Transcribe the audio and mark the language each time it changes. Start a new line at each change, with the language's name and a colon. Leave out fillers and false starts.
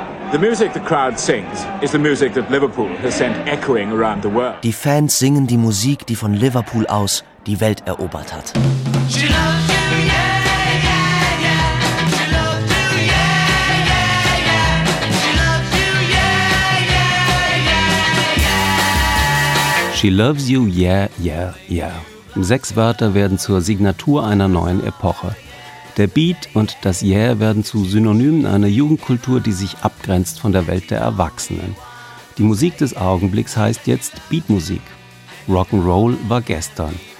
English: The music the crowd sings is the music that Liverpool has sent echoing around the world.
German: Die Fans singen die Musik, die von Liverpool aus die Welt erobert hat.
English: She loves you, yeah, yeah, yeah. She loves you, yeah, yeah, yeah. She loves you, yeah, yeah, yeah, yeah. She loves you, yeah, yeah, yeah.
German: Sechs Wörter werden zur Signatur einer neuen Epoche. Der Beat und das Yeah werden zu Synonymen einer Jugendkultur, die sich abgrenzt von der Welt der Erwachsenen. Die Musik des Augenblicks heißt jetzt Beatmusik. Rock'n'Roll war gestern.